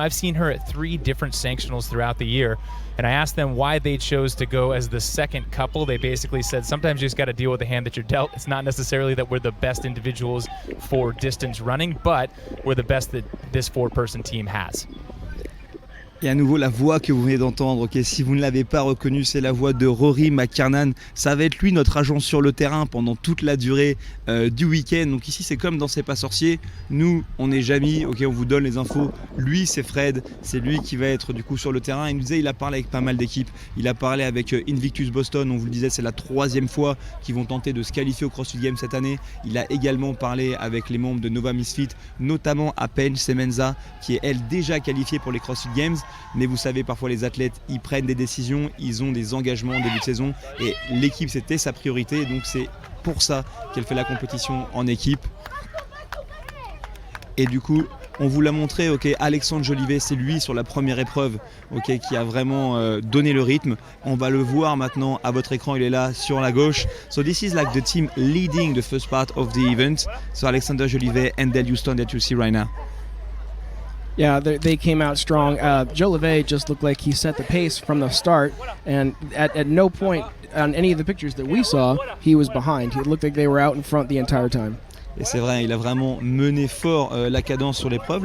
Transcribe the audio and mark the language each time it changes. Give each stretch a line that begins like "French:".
English: I've seen her at 3 different sanctionals throughout the year, and I asked them why they chose to go as the second couple. They basically said sometimes you just got to deal with the hand that you're dealt. It's not necessarily that we're the best individuals for distance running, but we're the best that this 4-person team has.
French: Et à nouveau, la voix que vous venez d'entendre, ok, si vous ne l'avez pas reconnue, c'est la voix de Rory McKernan. Ça va être lui, notre agent sur le terrain pendant toute la durée du week-end. Donc ici, c'est comme dans C'est pas sorcier. Nous, on est Jamie, ok, on vous donne les infos. Lui, c'est Fred, c'est lui qui va être du coup sur le terrain. Il nous disait, il a parlé avec pas mal d'équipes. Il a parlé avec Invictus Boston, on vous le disait, c'est la 3e fois qu'ils vont tenter de se qualifier au CrossFit Games cette année. Il a également parlé avec les membres de Nova Misfit, notamment à Paige Semenza, qui est elle déjà qualifiée pour les CrossFit Games. Mais vous savez, parfois les athlètes, ils prennent des décisions, ils ont des engagements en début de saison et l'équipe, c'était sa priorité. Donc c'est pour ça qu'elle fait la compétition en équipe. Et du coup, on vous l'a montré, ok, Alexandre Jolivet, c'est lui sur la première épreuve, ok, qui a vraiment donné le rythme. On va le voir maintenant à votre écran, il est là sur la gauche.
English: So this is like the team leading the first part of the event. So Alexander Jolivet and Del Houston that you see right now. Yeah, they came out strong. Joe LeVay just looked like he set the pace from the start, and at no point on any of the pictures that we saw, he was behind. It looked like they were out in front the entire time.
French: Et c'est vrai, il a vraiment mené fort la cadence sur l'épreuve.